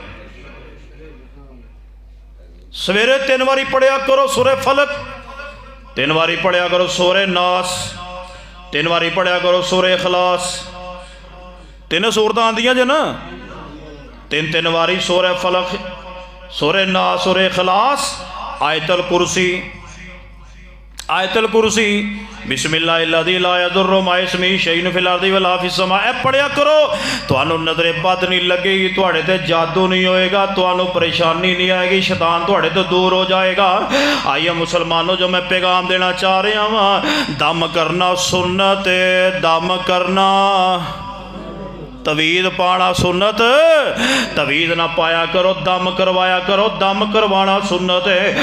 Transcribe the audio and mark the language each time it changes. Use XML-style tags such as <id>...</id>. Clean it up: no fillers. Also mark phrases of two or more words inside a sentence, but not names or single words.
<pa>سویرے 3 باری پڑھیا کرو سورے فلق، 3 باری پڑھیا کرو سورے ناس، 3 باری پڑھیا کرو سورے اخلاص. 3 سورتاں آندیاں جے نا، 3 باری سورے فلق، سورے ناس، سورے اخلاص، آیت الکرسی.</pa> <ar>آية الكرسي بسم الله الذي لا يضر مع اسمه شيء في الأرض ولا في السماء.</ar> <pa>اے پڑھیا کرو، تہانوں نظرِ بد نہیں لگے گی، تہاڈے تے جادو نہیں ہوئے گا، تہانوں پریشانی نہیں آئے گی، شیطان تہاڈے تو دور ہو جائے گا. آئیے مسلمانو، جو میں پیغام دینا چاہ رہا ہاں، دم کرنا سنت، دم کرنا تعویذ پانا سنت. تعویذ نہ پایا کرو، دم کروایا کرو، دم کروانا سنت ہے.</pa>